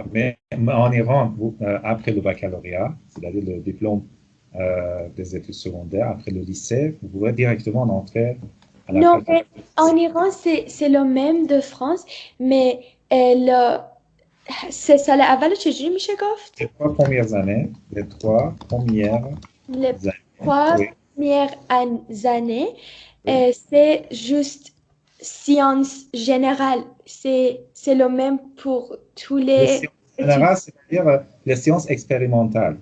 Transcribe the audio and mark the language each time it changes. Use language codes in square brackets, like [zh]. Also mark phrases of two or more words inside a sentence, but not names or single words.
[fr] Mais en Iran, après le baccalauréat, c'est-à-dire le diplôme des études secondaires, après le lycée, vous pouvez directement entrer à la Non, faculté mais de en médecine. Iran, c'est le même de France, mais c'est [fa] سال اول چجوری میشه گفت؟ [fr] Les 3 premières années, les 3 premières Les années, trois oui. premières années, Oui. c'est juste sciences générales. C'est le même pour tous Les les sciences études. générales, c'est-à-dire les sciences expérimentales,